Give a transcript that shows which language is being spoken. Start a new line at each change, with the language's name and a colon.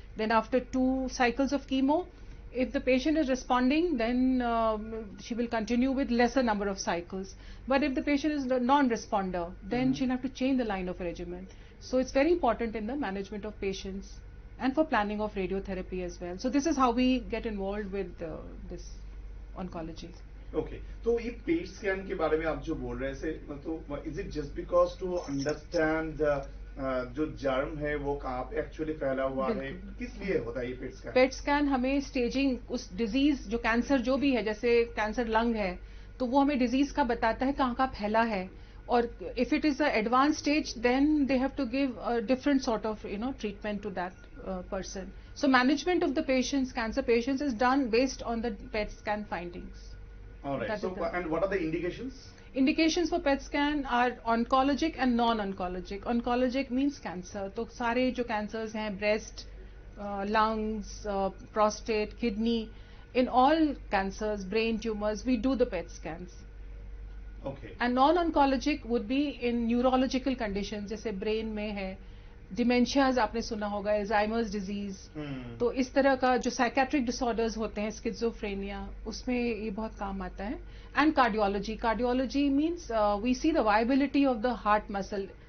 English: Then after 2 cycles of chemo, if the patient is responding, then she will continue with lesser number of cycles. But if the patient is a non-responder, then she'll have to change the line of regimen. So it's very important in the management of patients and for planning of radiotherapy as well. So this is how we get involved with this oncology.
Hindi: Okay, तो ये PET scan के बारे में आप जो बोल रहे थे, तो
English: is it just because to understand
Hindi: जो जर्म है वो कहाँ पे एक्चुअली फैला हुआ है, किस लिए होता है ये पेट स्कैन? पेट स्कैन हमें स्टेजिंग, उस डिजीज जो कैंसर जो भी है, जैसे कैंसर लंग है तो वो हमें डिजीज का बताता है कहाँ कहाँ फैला है, और
English: If it is a advance stage then they have to give a different sort of treatment to that person. So management of the patients, cancer patients, is done based on the PET scan findings. All right. So and what are the indications? Indications for PET scan are oncologic and non-oncologic. Oncologic means cancer.
Hindi: तो सारे जो cancers हैं,
English: breast, lungs, prostate, kidney, in all cancers, brain tumors, we do the PET scans. Okay. And non-oncologic would be in neurological conditions,
Hindi: जैसे brain में है, dementias आपने सुना होगा, अल्जाइमर्स डिजीज, तो इस तरह का जो साइकेट्रिक डिसऑर्डर्स होते हैं, स्किज़ोफ्रेनिया, उसमें ये बहुत काम आता है.
English: And cardiology means we see the viability of the heart muscle.